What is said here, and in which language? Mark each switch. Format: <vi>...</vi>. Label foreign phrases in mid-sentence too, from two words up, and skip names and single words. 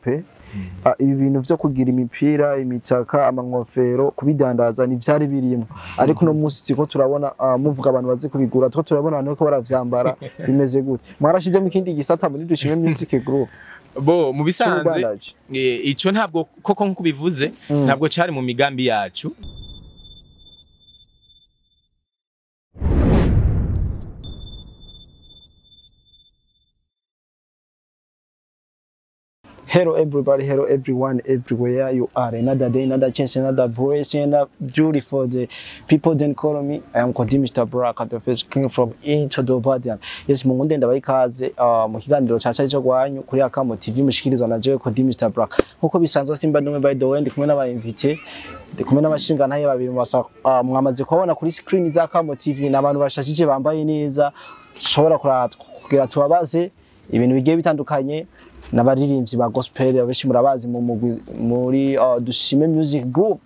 <rn>Ibi bintu vyo kugira imipira imitaka amankofero kubidandaza ni vyari birimo, ariko no musi tiko turabona muvuga abantu bazi kubigura two turabona abantu ko baravyambara bimeze gute. Mwarashizemo ikindi gisata muri Dushime Music Group. Bo mu bisanzwe ico ntabwo koko nkuko bivuze ntabwo cyari mu migambi yacu.</rn> <en>Hello everybody, hello everyone, everywhere you are. Another day, another chance, another voice, another beauty for the people. Then call me. I am called Mr. Baraka, the first king from into the Badian. Yes,</en> <rn>mungunde ndabayikaze mu kiganiro caca cyo gwanyu kuri Akamo TV mushikirizwa na jewe</rn> <en>called Mr.</en> <rn>Baraka. Nkuko bisanzwe simba ndumwe</rn> <en>by the way</en> <rn>ndi kumwe n'abayinvite, ndi kumwe n'abashinga ntaye babiri basa mwamaze kubona kuri screen za Akamo TV n'abantu bashashije bambaye neza. Shobora kugira tubabaze ibintu bigiye bitandukanye. N'abaririmbyi ba gospel abenshi murabazi muri Dushime Music Group.</rn>